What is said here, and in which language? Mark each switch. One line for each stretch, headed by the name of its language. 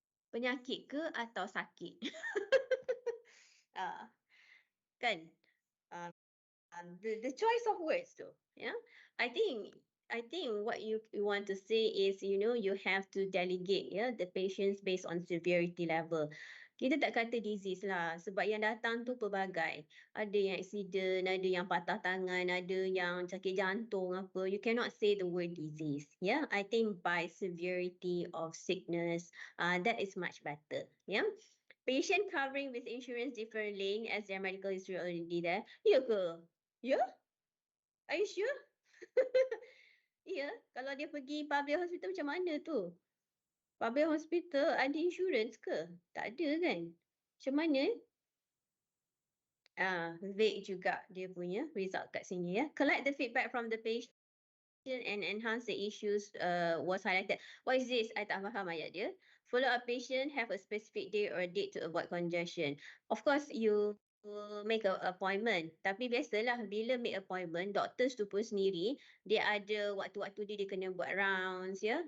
Malay: Penyakit ke atau sakit? Ah, kan?
English: The choice of words tu, yeah. I think what you want to say is, you have to delegate, the patients based on severity level.
Malay: Kita tak kata disease lah, sebab yang datang tu pelbagai. Ada yang accident, ada yang patah tangan, ada yang sakit jantung apa.
English: You cannot say the word disease. Yeah, I think by severity of sickness, that is much better. Yeah. Patient covering with insurance differently as their medical history already there.
Malay: Ya ke? Ya?
English: Are you sure?
Malay: Ya, kalau dia pergi public hospital macam mana tu? Public hospital ada insurance ke? Tak ada kan? Macam mana? Vague juga dia punya result kat sini ya.
English: Collect the feedback from the patient and enhance the issues was highlighted. What is this? I
Malay: tak faham ayat dia.
English: Follow up patient, have a specific day or date to avoid congestion. Of course, you make a appointment.
Malay: Tapi biasalah bila make appointment, doctors tu pun sendiri, dia ada waktu-waktu dia kena buat rounds, ya.